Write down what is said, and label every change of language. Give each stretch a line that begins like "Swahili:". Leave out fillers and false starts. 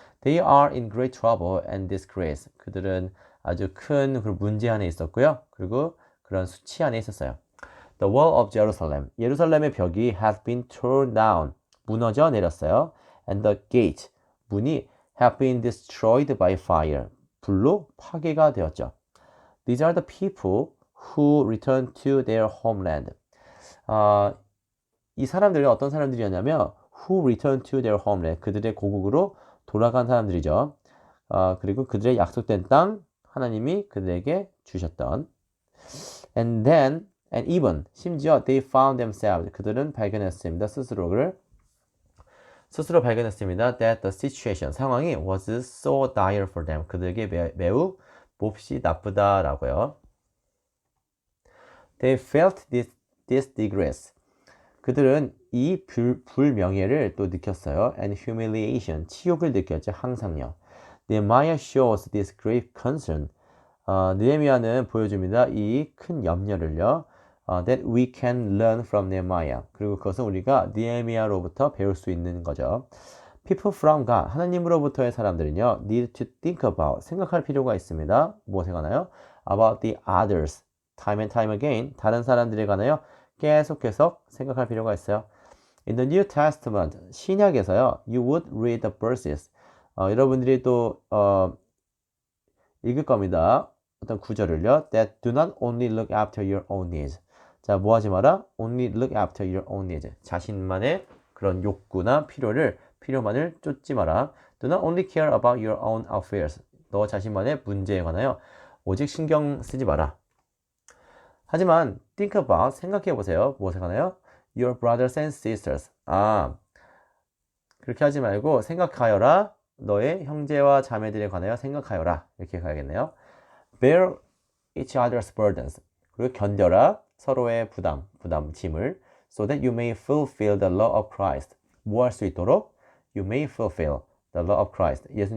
English: They are in great trouble and disgrace.
Korean: 그들은 아주 큰 문제 안에 있었고요. 그리고 그런 수치 안에 있었어요.
English: The wall of Jerusalem.
Korean: 예루살렘의 벽이
English: has been torn down.
Korean: 무너져 내렸어요.
English: And the gate.
Korean: 문이
English: have been destroyed by fire.
Korean: 불로 파괴가 되었죠.
English: These are the people who returned to their homeland.
Korean: 이 사람들은 어떤 사람들이었냐면
English: who returned to their homeland.
Korean: 그들의 고국으로 돌아간 사람들이죠. 그리고 그들의 약속된 땅 하나님이 그들에게 주셨던.
English: And even
Korean: 심지어
English: they found themselves.
Korean: 그들은 발견했습니다. 스스로 발견했습니다.
English: That the situation,
Korean: 상황이
English: was so dire for them.
Korean: 그들에게 매우 몹시 나쁘다라고요.
English: They felt this disgrace.
Korean: 그들은 이 불명예를 또 느꼈어요.
English: And humiliation,
Korean: 치욕을 느꼈죠. 항상요.
English: Nehemiah shows this great concern.
Korean: 느헤미야는 보여줍니다. 이 큰 염려를요.
English: That we can learn from Nehemiah.
Korean: 그리고 그것은 우리가 느헤미야로부터 배울 수 있는 거죠.
English: People from God,
Korean: 하나님으로부터의 사람들은요,
English: need to think about,
Korean: 생각할 필요가 있습니다. 무엇에 관하여?
English: About the others, time and time again,
Korean: 다른 사람들에 관하여 계속 생각할 필요가 있어요.
English: In the New Testament,
Korean: 신약에서요,
English: you would read the verses.
Korean: 여러분들이 또 읽을 겁니다. 어떤 구절을요.
English: That do not only look after your own needs.
Korean: 자, 뭐 하지 마라?
English: Only look after your own needs.
Korean: 자신만의 그런 욕구나 필요만을 쫓지 마라.
English: Do not only care about your own affairs.
Korean: 너 자신만의 문제에 관하여 오직 신경 쓰지 마라. 하지만
English: think about,
Korean: 생각해 보세요. 무엇에 관하여?
English: Your brothers and sisters.
Korean: 그렇게 하지 말고 생각하여라. 너의 형제와 자매들에 관하여 생각하여라. 이렇게 가야겠네요.
English: Bear each other's burdens.
Korean: 그리고 견뎌라. 서로의 짐을.
English: So that you may fulfill the law of Christ.
Korean: 뭐 할 수 있도록?
English: You may fulfill the law of Christ.